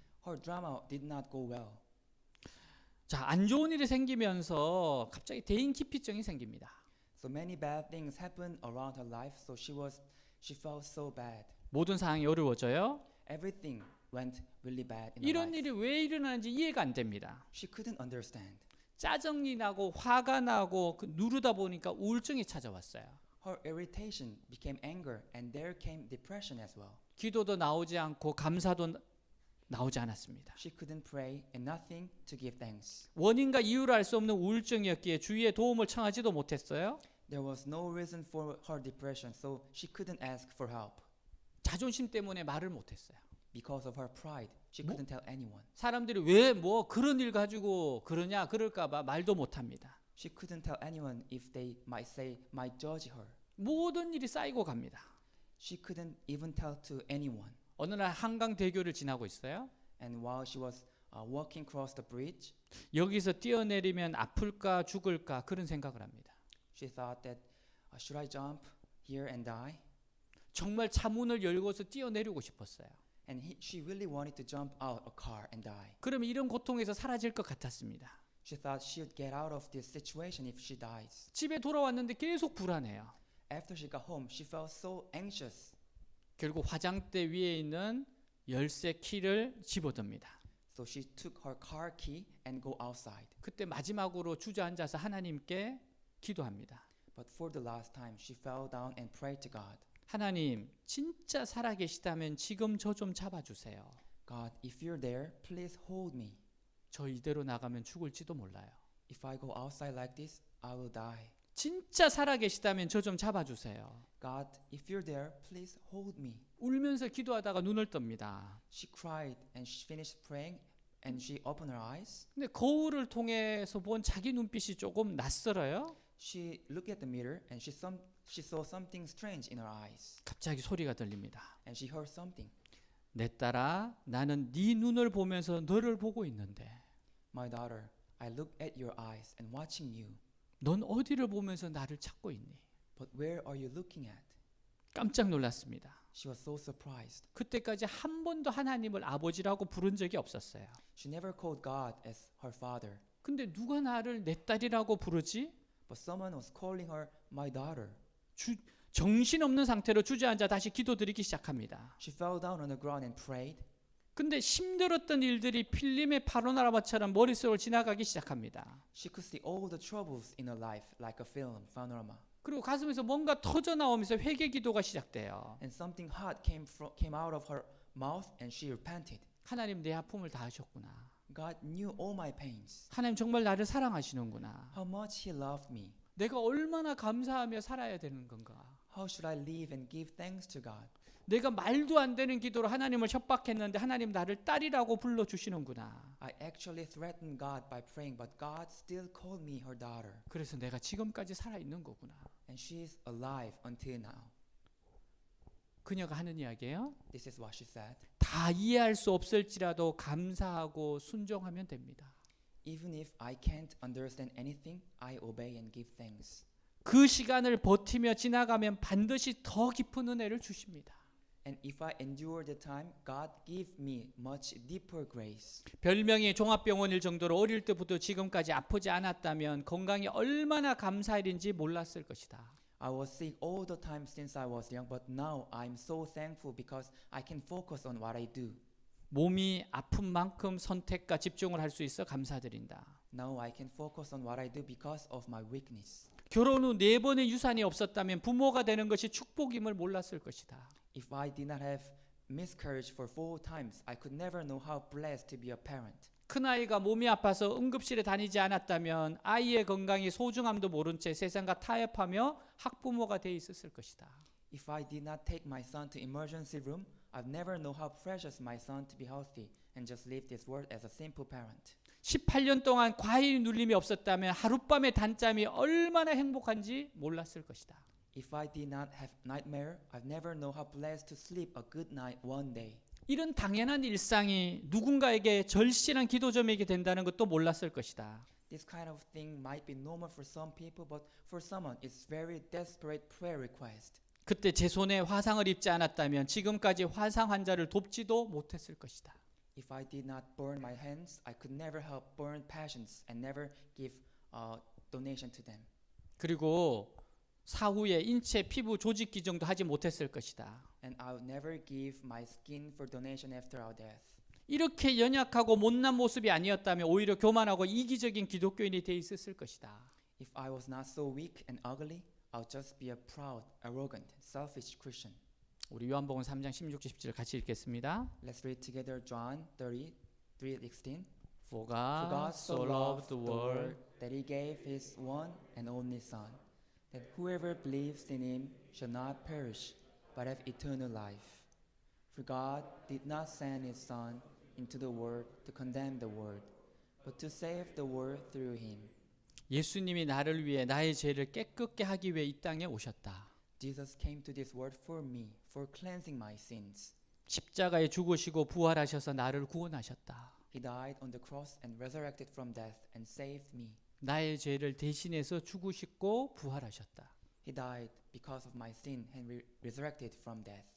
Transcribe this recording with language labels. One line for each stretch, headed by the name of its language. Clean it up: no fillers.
English: Her drama did not go well.
Korean: 자, 안 좋은 일이 생기면서 갑자기 대인 기피증이 생깁니다.
English: So many bad things happened around her life. So she felt so bad.
Korean: 모든 상황이 어려워져요.
English: Everything went really bad in her
Korean: 이런
English: life.
Korean: 일이 왜 일어나는지 이해가 안 됩니다.
English: She couldn't understand.
Korean: 짜증이 나고 화가 나고 누르다 보니까 우울증이 찾아왔어요.
English: her irritation became anger, and there came depression as well.
Korean: 기도도 나오지 않고 감사도 나오지 않았습니다.
English: She couldn't pray and nothing to give thanks.
Korean: 원인과 이유를 알 수 없는 우울증이었기에 주위의 도움을 청하지도 못했어요.
English: There was no reason for her depression, so she couldn't ask for help.
Korean: 자존심 때문에 말을 못했어요.
English: Because of her pride, she couldn't tell anyone.
Korean: 사람들이 왜 뭐 그런 일 가지고 그러냐 그럴까봐 말도 못합니다.
English: She couldn't tell anyone if they might judge her.
Korean: 모든 일이 쌓이고 갑니다.
English: She couldn't even tell to anyone.
Korean: 어느 날 한강대교를 지나고 있어요.
English: And while she was walking across the bridge,
Korean: 여기서 뛰어내리면 아플까 죽을까 그런 생각을 합니다.
English: she thought that should I jump here and die?
Korean: 정말 차 문을 열고서 뛰어내리고 싶었어요.
English: And she really wanted to jump out a car and die.
Korean: 그러면 이런 고통에서 사라질 것 같았습니다.
English: She thought she would get out of this situation if she dies.
Korean: 집에 돌아왔는데 계속 불안해요.
English: After she got home, she felt so anxious.
Korean: 결국 화장대 위에 있는 열쇠 키를 집어듭니다.
English: So she took her car key and go outside.
Korean: 그때 마지막으로 주저앉아서 하나님께 기도합니다.
English: But for the last time, she fell down and prayed to God.
Korean: 하나님, 진짜 살아계시다면 지금 저 좀 잡아주세요.
English: God, if you're there, please hold me.
Korean: 저 이대로 나가면 죽을지도 몰라요.
English: If I go outside like this, I will die.
Korean: 진짜 살아계시다면 저 좀 잡아주세요.
English: God, if you're there, please hold me.
Korean: 울면서 기도하다가 눈을 뜹니다.
English: She cried and she finished praying and she opened her eyes.
Korean: 근데 거울을 통해서 본 자기 눈빛이 조금 낯설어요.
English: She looked at the mirror and she saw something strange in her eyes.
Korean: 갑자기 소리가 들립니다.
English: And she heard something.
Korean: 내 딸아, 나는 네 눈을 보면서 너를 보고 있는데
English: My daughter, I look at your eyes and watching you.
Korean: 넌 어디를 보면서 나를 찾고 있니?
English: But where are you looking at?
Korean: 깜짝 놀랐습니다.
English: She was so surprised.
Korean: 그때까지 한 번도 하나님을 아버지라고 부른 적이 없었어요.
English: She never called God as her father.
Korean: 근데 누가 나를 내 딸이라고 부르지?
English: But someone was calling her my daughter.
Korean: 정신없는 상태로 주저앉아 다시 기도드리기 시작합니다.
English: She fell down on the ground and prayed.
Korean: 근데 힘들었던 일들이 필름의 파노라마처럼 머릿속을 지나가기 시작합니다.
English: She could see all the troubles in her life like a film, panorama.
Korean: 그리고 가슴에서 뭔가 터져 나오면서 회개 기도가 시작돼요.
English: And something hot came out of her mouth and she repented.
Korean: 하나님 내 아픔을 다 아셨구나.
English: God knew all my pains.
Korean: 하나님 정말 나를 사랑하시는구나.
English: How much He loved me.
Korean: 내가 얼마나 감사하며 살아야 되는 건가.
English: How should I live and give thanks to God?
Korean: 내가 말도 안 되는 기도로 하나님을 협박했는데 하나님 나를 딸이라고 불러주시는구나.
English: I actually threatened God by praying, but God still called me her daughter.
Korean: 그래서 내가 지금까지 살아있는 거구나.
English: And she is alive until now.
Korean: 그녀가 하는 이야기예요.
English: This is what she said.
Korean: 다 이해할 수 없을지라도 감사하고 순종하면 됩니다.
English: Even if I can't understand anything, I obey and give thanks.
Korean: 그 시간을 버티며 지나가면 반드시 더 깊은 은혜를 주십니다.
English: And if I endure the time, God give me much deeper grace.
Korean: 별명이 종합병원일 정도로 어릴 때부터 지금까지 아프지 않았다면 건강이 얼마나 감사할 일인지 몰랐을 것이다.
English: I was sick all the time since I was young, but now I'm so thankful because I can focus on what I do.
Korean: 몸이 아픈 만큼 선택과 집중을 할 수 있어 감사드린다.
English: Now I can focus on what I do because of my weakness.
Korean: 결혼 후 4번의 유산이 없었다면 부모가 되는 것이 축복임을 몰랐을 것이다.
English: If I did not have miscarriage for 4 times, I could never know how blessed to be a parent.
Korean: 큰아이가 몸이 아파서 응급실에 다니지 않았다면 아이의 건강이 소중함도 모른 채 세상과 타협하며 학부모가 돼 있었을 것이다.
English: If I did not take my son to emergency room, I'd never know how precious my son to be healthy and just leave this world as a simple parent.
Korean: 18년 동안 과일 눌림이 없었다면 하룻밤의 단잠이 얼마나 행복한지 몰랐을 것이다.
English: If I did not have nightmare, I'd never know how blessed to sleep a good night one day.
Korean: 이런 당연한 일상이 누군가에게 절실한 기도점이게 된다는 것도 몰랐을 것이다.
English: This kind of thing might be normal for some people, but for someone it's very desperate prayer request.
Korean: 그때 제 손에 화상을 입지 않았다면 지금까지 화상 환자를 돕지도 못했을 것이다.
English: If I did not burn my hands, I could never help burn patients and never give donation to them.
Korean: 그리고 사후에 인체 피부 조직 기증도 하지 못했을 것이다.
English: And I would never give my skin for donation after our death.
Korean: 이렇게 연약하고 못난 모습이 아니었다면 오히려 교만하고 이기적인 기독교인이 돼 있었을 것이다.
English: If I was not so weak and ugly, I'll just be a proud, arrogant, selfish Christian.
Korean: 우리 요한복음 3장 16, 17 같이 읽겠습니다.
English: Let's read together John 3:16. For For God God so loved the world that he gave his one and only Son, that whoever believes in him shall not perish, but have eternal life. For God did not send his Son into the world to condemn the world, but to save the world through him.
Korean: 예수님이 나를 위해 나의 죄를 깨끗게 하기 위해 이 땅에 오셨다.
English: Jesus came to this world for me, for cleansing my sins.
Korean: 십자가에 죽으시고 부활하셔서 나를 구원하셨다.
English: He died on the cross and resurrected from death and saved me.
Korean: 나의 죄를 대신해서 죽으시고 부활하셨다.
English: He died because of my sin and resurrected from death.